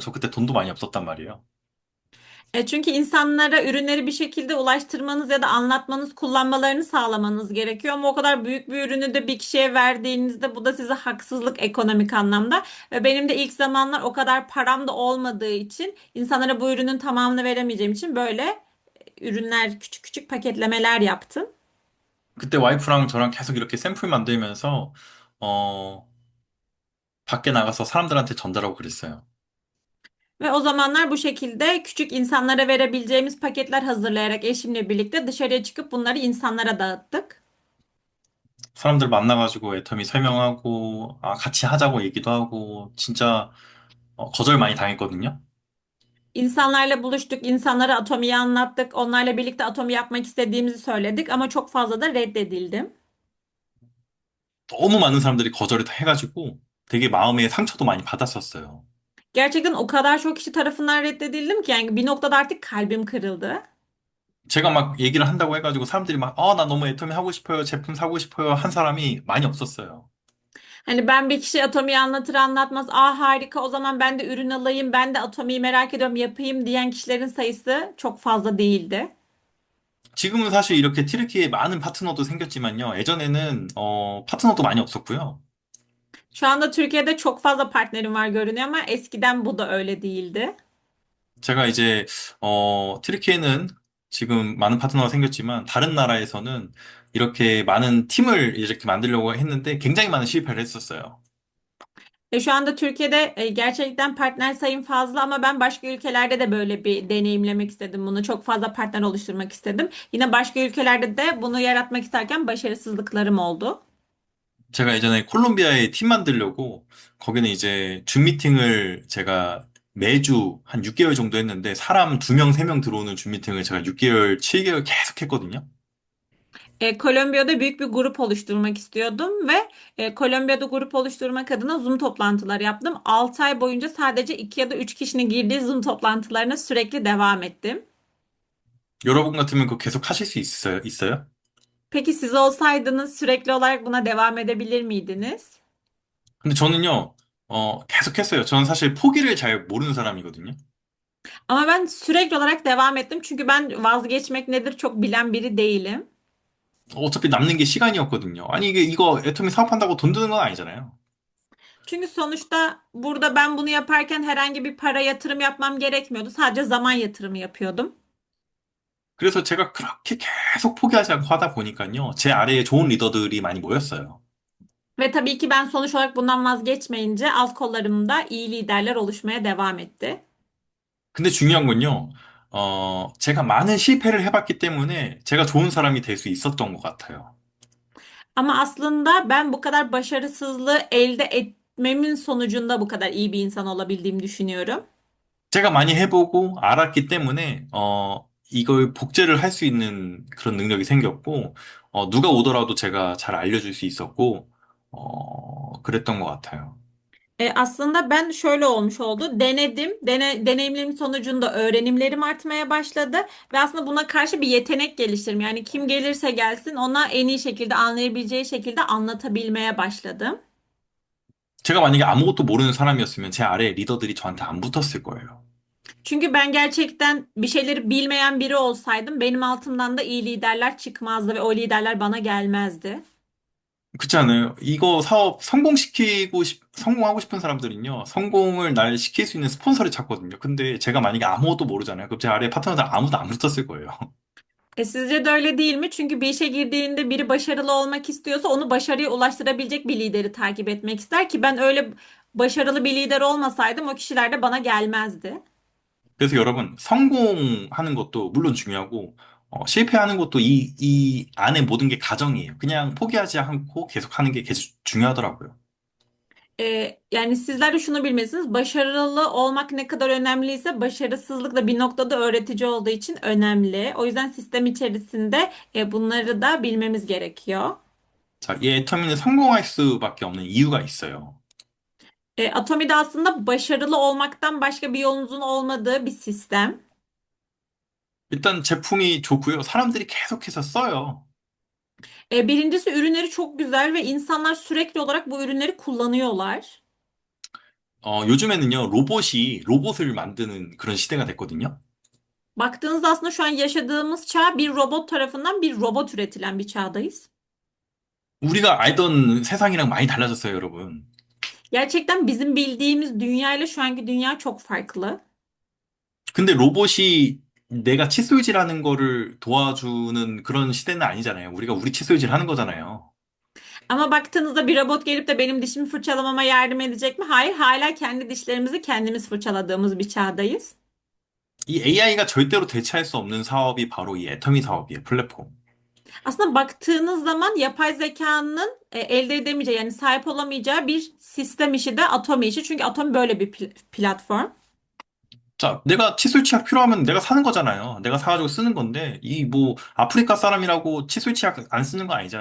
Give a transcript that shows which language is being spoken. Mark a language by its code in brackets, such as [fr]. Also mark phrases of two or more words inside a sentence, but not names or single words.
[ko] 저 그때 돈도 많이 없었단 말이에요. [tr] Çünkü insanlara ürünleri bir şekilde ulaştırmanız ya da anlatmanız, kullanmalarını sağlamanız gerekiyor. Ama o kadar büyük bir ürünü de bir kişiye verdiğinizde bu da size haksızlık ekonomik anlamda. Ve benim de ilk zamanlar o kadar param da olmadığı için insanlara bu ürünün tamamını veremeyeceğim için böyle ürünler, küçük küçük paketlemeler yaptım. [ko] 그때 와이프랑 저랑 계속 이렇게 샘플 만들면서 어, 밖에 나가서 사람들한테 전달하고 그랬어요. [tr] Ve o zamanlar bu şekilde küçük insanlara verebileceğimiz paketler hazırlayarak eşimle birlikte dışarıya çıkıp bunları insanlara dağıttık. [ko] 사람들 만나가지고 애터미 설명하고 같이 하자고 얘기도 하고 진짜 거절 많이 당했거든요. [tr] İnsanlarla buluştuk, insanlara atomiyi anlattık, onlarla birlikte atomi yapmak istediğimizi söyledik ama çok fazla da reddedildim. [ko] 너무 많은 사람들이 거절을 다 해가지고 되게 마음에 상처도 많이 받았었어요. [tr] Gerçekten o kadar çok kişi tarafından reddedildim ki yani bir noktada artık kalbim kırıldı. [ko] 제가 막 얘기를 한다고 해가지고 사람들이 막, 나 너무 애터미 하고 싶어요. 제품 사고 싶어요. 한 사람이 많이 없었어요. [tr] Hani ben bir kişi atomiyi anlatır anlatmaz, harika o zaman ben de ürün alayım, ben de atomiyi merak ediyorum yapayım diyen kişilerin sayısı çok fazla değildi. [ko] 지금은 사실 이렇게 튀르키예에 많은 파트너도 생겼지만요. 예전에는, 파트너도 많이 없었고요. [tr] Şu anda Türkiye'de çok fazla partnerim var görünüyor ama eskiden bu da öyle değildi. [ko] 제가 이제, 튀르키예는 지금 많은 파트너가 생겼지만, 다른 나라에서는 이렇게 많은 팀을 이렇게 만들려고 했는데 굉장히 많은 실패를 했었어요. [tr] Şu anda Türkiye'de gerçekten partner sayım fazla ama ben başka ülkelerde de böyle bir deneyimlemek istedim bunu. Çok fazla partner oluşturmak istedim. Yine başka ülkelerde de bunu yaratmak isterken başarısızlıklarım oldu. [ko] 제가 예전에 콜롬비아에 팀 만들려고 거기는 이제 줌 미팅을 제가 매주 한 6개월 정도 했는데 사람 2명, 3명 들어오는 줌 미팅을 제가 6개월, 7개월 계속 했거든요. [tr] Kolombiya'da büyük bir grup oluşturmak istiyordum ve Kolombiya'da grup oluşturmak adına Zoom toplantıları yaptım. 6 ay boyunca sadece 2 ya da 3 kişinin girdiği Zoom toplantılarına sürekli devam ettim. [ko] 여러분 같으면 그거 계속 하실 수 있어요? [tr] Peki siz olsaydınız sürekli olarak buna devam edebilir miydiniz? [ko] 근데 저는요, 계속 했어요. 저는 사실 포기를 잘 모르는 사람이거든요. [tr] Ama ben sürekli olarak devam ettim çünkü ben vazgeçmek nedir çok bilen biri değilim. [ko] 어차피 남는 게 시간이었거든요. 아니, 이거 애터미 사업한다고 돈 드는 건 아니잖아요. [tr] Çünkü sonuçta burada ben bunu yaparken herhangi bir para yatırım yapmam gerekmiyordu. Sadece zaman yatırımı yapıyordum. [ko] 그래서 제가 그렇게 계속 포기하지 않고 하다 보니까요, 제 아래에 좋은 리더들이 많이 모였어요. [tr] Ve tabii ki ben sonuç olarak bundan vazgeçmeyince alt kollarımda iyi liderler oluşmaya devam etti. [ko] 근데 중요한 건요, 제가 많은 실패를 해봤기 때문에 제가 좋은 사람이 될 수 있었던 것 같아요. [tr] Ama aslında ben bu kadar başarısızlığı elde etmemin sonucunda bu kadar iyi bir insan olabildiğimi düşünüyorum. [ko] 제가 많이 해보고 알았기 때문에, 이걸 복제를 할 수 있는 그런 능력이 생겼고, 누가 오더라도 제가 잘 알려줄 수 있었고, 그랬던 것 같아요. [tr] Aslında ben şöyle olmuş oldu. Denedim. Deneyimlerim sonucunda öğrenimlerim artmaya başladı. Ve aslında buna karşı bir yetenek geliştirdim. Yani kim gelirse gelsin ona en iyi şekilde anlayabileceği şekilde anlatabilmeye başladım. [ko] 제가 만약에 아무것도 모르는 사람이었으면 제 아래에 리더들이 저한테 안 붙었을 거예요. [tr] Çünkü ben gerçekten bir şeyleri bilmeyen biri olsaydım benim altımdan da iyi liderler çıkmazdı ve o liderler bana gelmezdi. [ko] 그렇지 않아요? 이거 사업 성공하고 싶은 사람들은요, 성공을 날 시킬 수 있는 스폰서를 찾거든요. 근데 제가 만약에 아무것도 모르잖아요. 그럼 제 아래 파트너들 아무도 안 붙었을 거예요. [tr] Sizce de öyle değil mi? Çünkü bir işe girdiğinde biri başarılı olmak istiyorsa onu başarıya ulaştırabilecek bir lideri takip etmek ister ki ben öyle başarılı bir lider olmasaydım o kişiler de bana gelmezdi. [ko] 그래서 여러분, 성공하는 것도 물론 중요하고, 실패하는 것도 이 안에 모든 게 가정이에요. 그냥 포기하지 않고 계속 하는 게 계속 중요하더라고요. [tr] Yani sizler de şunu bilmelisiniz. Başarılı olmak ne kadar önemliyse başarısızlık da bir noktada öğretici olduğu için önemli. O yüzden sistem içerisinde bunları da bilmemiz gerekiyor. [ko] 자, 이 애터미는 성공할 수밖에 없는 이유가 있어요. [tr] Atomi'de aslında başarılı olmaktan başka bir yolunuzun olmadığı bir sistem. [ko] 일단 제품이 좋고요. 사람들이 계속해서 써요. [tr] Birincisi ürünleri çok güzel ve insanlar sürekli olarak bu ürünleri kullanıyorlar. [ko] 요즘에는요, 로봇이 로봇을 만드는 그런 시대가 됐거든요. [tr] Baktığınızda aslında şu an yaşadığımız çağ bir robot tarafından bir robot üretilen bir çağdayız. [ko] 우리가 알던 세상이랑 많이 달라졌어요, 여러분. [tr] Gerçekten bizim bildiğimiz dünya ile şu anki dünya çok farklı. [ko] 근데 로봇이 내가 칫솔질하는 거를 도와주는 그런 시대는 아니잖아요. 우리가 우리 칫솔질 하는 거잖아요. [tr] Ama baktığınızda bir robot gelip de benim dişimi fırçalamama yardım edecek mi? Hayır, hala kendi dişlerimizi kendimiz fırçaladığımız bir çağdayız. [ko] 이 AI가 절대로 대체할 수 없는 사업이 바로 이 애터미 사업이에요, 플랫폼. [tr] Aslında baktığınız zaman yapay zekanın elde edemeyeceği yani sahip olamayacağı bir sistem işi de Atomi işi. Çünkü Atomi böyle bir platform. [ko] 자, 내가 칫솔 치약 필요하면 내가 사는 거잖아요. 내가 사가지고 쓰는 건데, 이 뭐, 아프리카 사람이라고 칫솔 치약 안 쓰는 거 아니잖아요.